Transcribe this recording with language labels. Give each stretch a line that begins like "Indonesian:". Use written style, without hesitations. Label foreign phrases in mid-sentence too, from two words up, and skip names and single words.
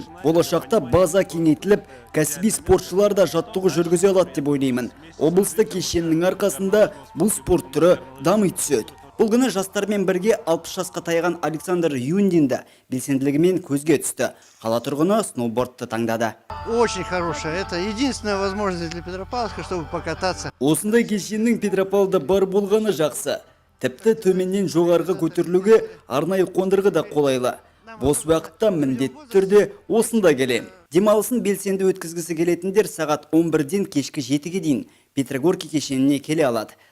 Kazakh: Болашақта база кеңейтіліп, кәсіби спортшылар да жаттығу жүргізе алады деп ойлаймын. Облыста кешеннің арқасында бұл спорт түрі дами түседі. Бұл күні жастармен бірге 60 жасқа таяған Александр Юндин да белсенділігімен көзге түсті. Қала тұрғыны сноубордты таңдады.
Russian: Очень хорошая. Это единственная возможность для Петропавловска, чтобы покататься.
Kazakh: Осындай кешеннің Петропавлда бар болғаны жақсы. Тіпті төменнен жоғарғы көтерілуге арнайы қондырғы да қолайлы. Бос уақытта міндетті түрде осында келем. Демалысын белсенді өткізгісі келетіндер сағат 11-ден кешкі 7-ге дейін Петрогорке кешеніне келе алады.